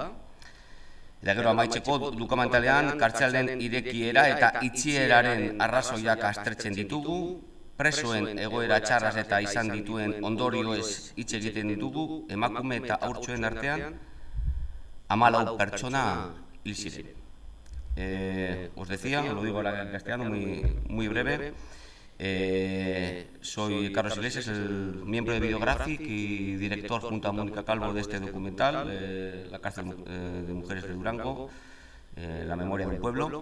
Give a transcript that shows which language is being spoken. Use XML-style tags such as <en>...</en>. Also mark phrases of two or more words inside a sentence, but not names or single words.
<eu>Eta gero amaitzeko dokumentalean kartzelaren irekiera eta itxieraren arrazoiak aztertzen ditugu, presoen egoera txarraz eta izan dituen ondorioez hitz egiten ditugu, emakume eta haurtxoen artean 14 pertsona hil ziren.</eu> <es>Os decía, lo digo ahora en castellano muy breve, soy Carlos Iglesias, el miembro de Videographic y director junto a Mónica Calvo de este documental, La cárcel de mujeres de Durango, La memoria de un pueblo.</es>